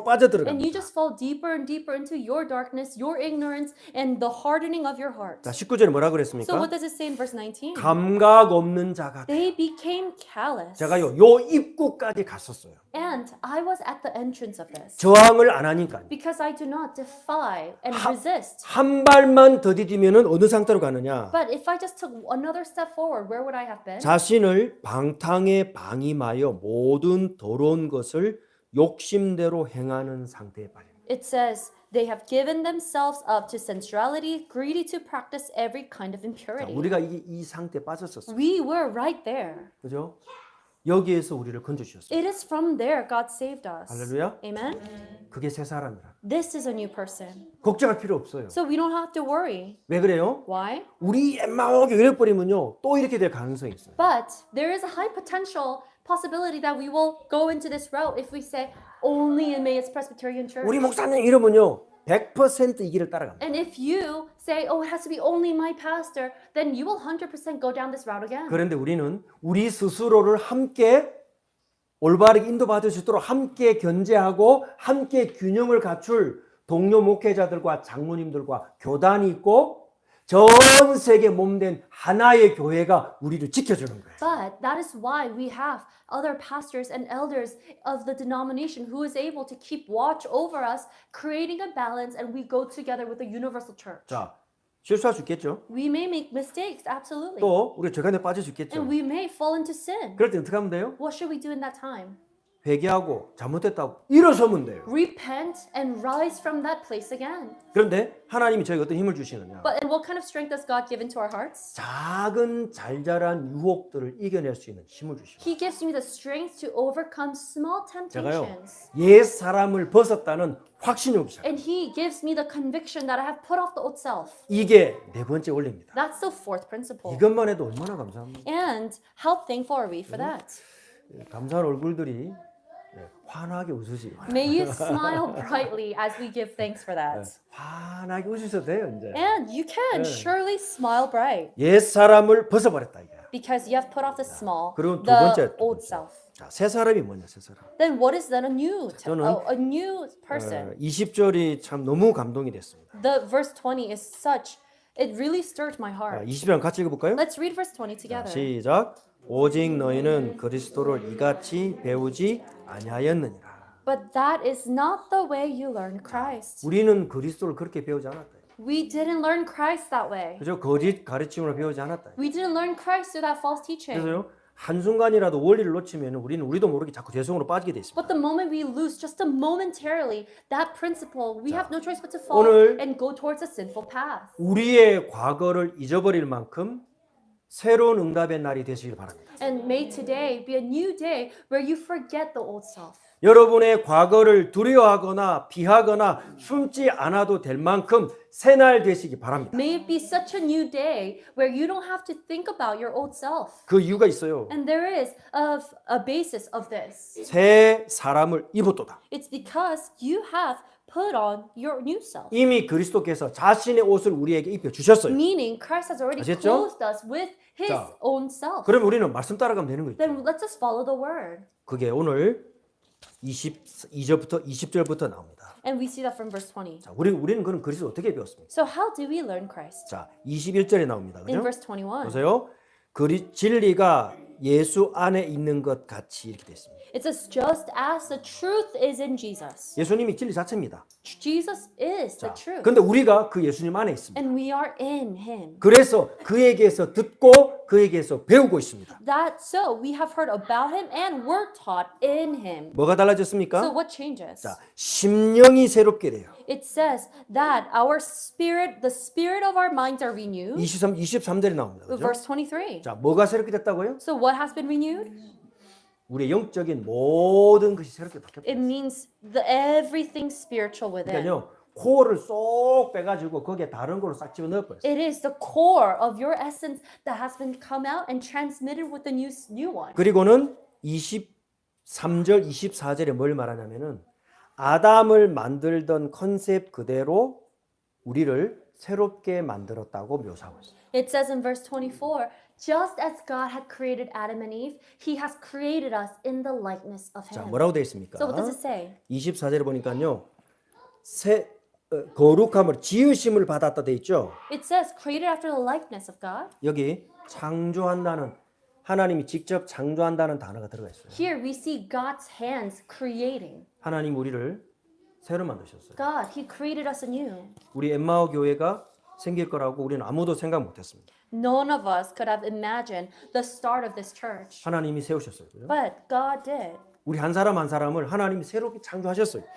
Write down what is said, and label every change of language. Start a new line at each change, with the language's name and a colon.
English: And
Korean: 빠져들어갑니다.
English: you just fall deeper and deeper into your darkness, your ignorance, and the hardening of your heart.
Korean: 자, 19절에 뭐라
English: So
Korean: 그랬습니까?
English: what does it say in verse 19?
Korean: 감각 없는 자가
English: They became callous.
Korean: 제가요 요 입구까지 갔었어요.
English: And I was at the entrance of this.
Korean: 저항을 안 하니까요.
English: Because I do not defy and resist.
Korean: 한 발만 더 디디면은 어느 상태로 가느냐?
English: But if I just took another step forward, where would I have been?
Korean: 자신을 방탕에 방임하여 모든 더러운 것을 욕심대로 행하는 상태에 빠집니다.
English: It says, they have given themselves up to sensuality, greedy to practice every kind of
Korean: 자,
English: impurity.
Korean: 우리가 이 상태에 빠졌었어요.
English: We were right there.
Korean: 그죠? 여기에서 우리를 건져주셨어요.
English: It is from there God saved us.
Korean: 할렐루야.
English: Amen?
Korean: 그게 새 사람이라.
English: This is a new person.
Korean: 걱정할 필요 없어요.
English: So we don't have to worry.
Korean: 왜 그래요?
English: Why?
Korean: 우리 엠마오게 이래버리면요 또 이렇게 될 가능성이 있어요.
English: But there is a high potential possibility that we will go into this route if we say only in Emmaus Presbyterian Church.
Korean: 우리 목사님 이러면요 100% 이 길을 따라갑니다.
English: And if you say, oh, it has to be only my pastor, then you will 100% go down this route again.
Korean: 그런데 우리는 우리 스스로를 함께 올바르게 인도받을 수 있도록 함께 견제하고 함께 균형을 갖출 동료 목회자들과 장로님들과 교단이 있고 전 세계 몸된 하나의 교회가 우리를 지켜주는 거예요.
English: But that is why we have other pastors and elders of the denomination who is able to keep watch over us, creating a balance, and we go together with the universal church.
Korean: 자, 실수할 수 있겠죠.
English: We may make mistakes, absolutely.
Korean: 또 우리가 절간에 빠질 수 있겠죠.
English: And we may fall into sin.
Korean: 그럴 때 어떻게 하면 돼요?
English: What should we do in that time?
Korean: 회개하고 잘못했다고 일어서면 돼요.
English: Repent and rise from that place again.
Korean: 그런데 하나님이 저에게 어떤 힘을 주시느냐?
English: But and what kind of strength does God give into our hearts?
Korean: 작은 잘잘한 유혹들을 이겨낼 수 있는 힘을 주십니다.
English: He gives me the strength to overcome small
Korean: 제가요
English: temptations.
Korean: 옛 사람을 벗었다는 확신이 오기 시작해요.
English: And he gives me the conviction that I have put off the old self.
Korean: 이게 네 번째 원리입니다.
English: That's the fourth principle.
Korean: 이것만 해도 얼마나 감사합니까?
English: And how thankful are we for that?
Korean: 감사한 얼굴들이 환하게 웃으시기 바랍니다.
English: May you smile brightly as we give thanks for that.
Korean: 환하게 웃으셔도 돼요 이제.
English: And you can surely smile bright
Korean: 옛 사람을 벗어버렸다 이게.
English: because you have put off the small,
Korean: 그리고 두
English: the
Korean: 번째,
English: old self.
Korean: 자, 새 사람이 뭐냐, 새 사람.
English: Then what is then a new,
Korean: 저는,
English: a new person?
Korean: 20절이 참 너무 감동이 됐습니다.
English: The verse 20 is such, it really stirred my heart.
Korean: 20절 같이 읽어볼까요?
English: Let's read verse 20 together.
Korean: 시작. 오직 너희는 그리스도를 이같이 배우지 아니하였느니라.
English: But that is not the way you learn Christ.
Korean: 우리는 그리스도를 그렇게 배우지 않았다.
English: We didn't learn Christ that way.
Korean: 그죠? 거짓 가르침으로 배우지 않았다.
English: We didn't learn Christ through that false teaching.
Korean: 그래서요. 한순간이라도 원리를 놓치면 우리는 우리도 모르게 자꾸 죄성으로 빠지게 돼 있습니다.
English: But the moment we lose just a momentarily that principle, we have no choice but to fall
Korean: 오늘
English: and go towards a sinful path.
Korean: 우리의 과거를 잊어버릴 만큼 새로운 응답의 날이 되시길 바랍니다.
English: And may today be a new day where you forget the old self.
Korean: 여러분의 과거를 두려워하거나 비하거나 숨지 않아도 될 만큼 새 날 되시기 바랍니다.
English: May it be such a new day where you don't have to think about your old self.
Korean: 그 이유가 있어요.
English: And there is a basis of this.
Korean: 새 사람을 입었도다.
English: It's because you have put on your new self.
Korean: 이미 그리스도께서 자신의 옷을 우리에게 입혀 주셨어요.
English: Meaning Christ has already
Korean: 아셨죠?
English: clothed us with His
Korean: 자,
English: own self.
Korean: 그럼 우리는 말씀 따라가면 되는 거죠.
English: Then let's just follow the word.
Korean: 그게 오늘 22절부터 20절부터 나옵니다.
English: And we see that from verse 20.
Korean: 자, 우리는 그럼 그리스도 어떻게 배웠습니까?
English: So how do we learn Christ?
Korean: 자, 21절에 나옵니다.
English: In
Korean: 그죠?
English: verse 21.
Korean: 보세요. 진리가 예수 안에 있는 것 같이 이렇게 되어 있습니다.
English: It says, just as the truth is in Jesus.
Korean: 예수님이 진리 자체입니다.
English: Jesus is the
Korean: 자,
English: truth.
Korean: 그런데 우리가 그 예수님 안에 있습니다.
English: And we are in Him.
Korean: 그래서 그에게서 듣고 그에게서 배우고 있습니다.
English: That so we have heard about him and were taught in him.
Korean: 뭐가
English: So
Korean: 달라졌습니까?
English: what changes?
Korean: 자, 심령이 새롭게 돼요.
English: It says that our spirit, the spirit of our minds are renewed.
Korean: 23절에 나옵니다. 그죠?
English: Verse 23.
Korean: 자, 뭐가 새롭게 됐다고요?
English: So what has been renewed?
Korean: 우리의 영적인 모든 것이 새롭게 바뀌었다.
English: It means everything spiritual within.
Korean: 그러니까요, 코어를 쏙 빼가지고 거기에 다른 걸로 싹 집어넣어 버렸어요.
English: It is the core of your essence that has been come out and transmitted with the new one.
Korean: 그리고는 23절, 24절에 뭘 말하냐면은 아담을 만들던 컨셉 그대로 우리를 새롭게 만들었다고 묘사하고 있어요.
English: It says in verse 24, just as God had created Adam and Eve, He has created us in the likeness of
Korean: 자,
English: Him.
Korean: 뭐라고 되어 있습니까?
English: So what does it say?
Korean: 24절에 보니까요. 거룩함을 지으심을 받았다 돼 있죠.
English: It says created after the likeness of God.
Korean: 여기 창조한다는 하나님이 직접 창조한다는 단어가 들어가 있어요.
English: Here we see God's hands creating.
Korean: 하나님 우리를 새로 만드셨어요.
English: God, He created us anew.
Korean: 우리 엠마오 교회가 생길 거라고 우리는 아무도 생각 못했습니다.
English: None of us could have imagined the start of this church,
Korean: 하나님이 세우셨어요. 그죠?
English: but God did.
Korean: 우리 한 사람 한 사람을 하나님이 새롭게 창조하셨어요.